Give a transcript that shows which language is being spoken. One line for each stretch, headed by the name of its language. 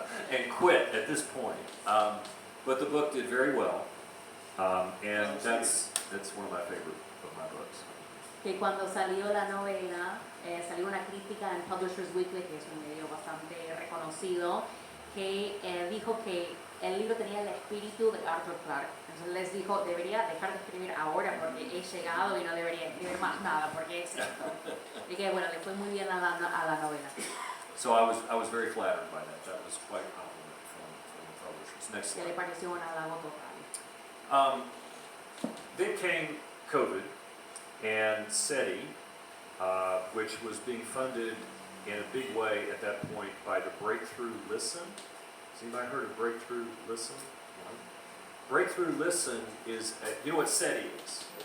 English: And quit at this point. But the book did very well. And that's one of my favorite of my books.
Spanish: Que cuando salió la novela, salió una crítica en Publishers Weekly, que es un medio bastante reconocido, que dijo que el libro tenía el espíritu de Arthur Clarke. Entonces les dijo, debería dejar de escribir ahora porque he llegado y no debería escribir más nada porque es esto. Y que bueno, le fue muy bien a la novela.
English: So I was very flattered by that. That was quite a compliment from the publishers. Next
Spanish: Que le
English: slide.
Spanish: pareció un halago total.
English: Then came COVID and SETI, which was being funded in a big way at that point by the Breakthrough Listen. Has anybody heard of Breakthrough Listen? No? Breakthrough Listen is, you know what SETI is?